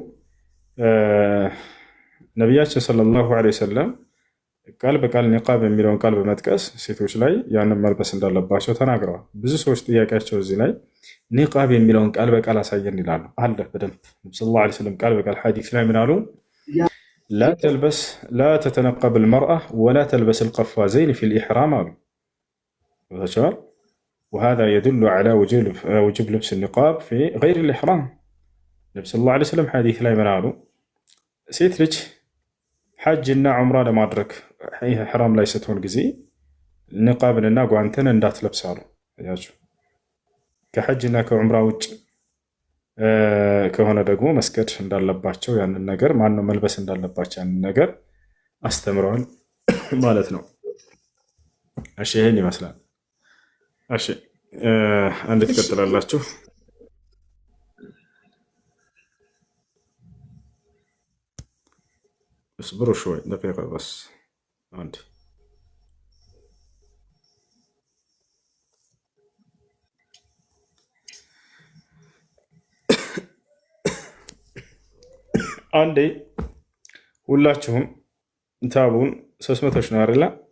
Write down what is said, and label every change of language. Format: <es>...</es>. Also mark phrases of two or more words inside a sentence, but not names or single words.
<am>ነቢያችን</am> <ar>صلى الله عليه وسلم</ar> <am>ቃል በቃል ኒቃብ የሚለውን ቃል በመጥቀስ ሴቶች ላይ ያንን መልበስ እንዳለባቸው ተናግረዋል። ብዙ ሰዎች ጥያቄያቸው እዚህ ላይ ኒቃብ የሚለውን ቃል በቃል አሳየን ይላሉ። አለ በደንብ ነብዩ</am> <ar>صلى الله عليه وسلم</ar> <am>ቃል በቃል ሐዲስ ላይ ምን አሉ?</am> <ar>لا تتنقب المرأة ولا تلبس القفازين في الإحرام</ar> <am>አሉ። ተቻል</am> <ar>وهذا يدل على وجوب لبس النقاب في غير الإحرام.</ar> <am>ነብዩ</am> <ar>صلى الله عليه وسلم</ar> <am>ሐዲስ ላይ ምን አሉ? ሴት ልጅ ሐጅ እና ዑምራ ለማድረግ ኢሕራም ላይ ስትሆን ጊዜ ንቃብንና ጓንትን እንዳትለብስ አሉ። ከሐጅ እና ከዑምራ ውጭ ከሆነ ደግሞ መስገድ እንዳለባቸው ያንን ነገር ማን ነው መልበስ እንዳለባቸው ያንን ነገር አስተምረዋል ማለት ነው። እሺ ይሄን ይመስላል። እሺ አንዴ ትቀጥላላችሁ።</am> <ar>اصبروا شوي دقيقة بس عندي.</ar> <am>አንዴ ሁላችሁም ታቡን 300 ሺህ ነው አይደል?</am>